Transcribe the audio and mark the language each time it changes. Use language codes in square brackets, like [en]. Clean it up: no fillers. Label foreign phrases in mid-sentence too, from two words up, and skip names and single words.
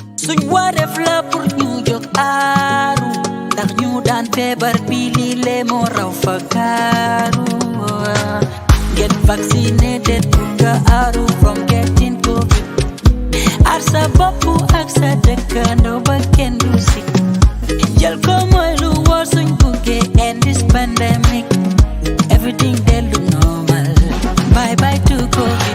[wo] suñ wareef la pour ñu jóg aaru ndax ñu daan feebar bi lii lee moo raw fa kaaru [en] get vaccinated [wo] pour nga aaru [en] from getting COVID [wo] aar sa bopp ak sa dëkkandoo ba kenn du sik jël ko mooy lu wóor suñ buggee [en] end this pandemic everything they look normal bye bye to COVID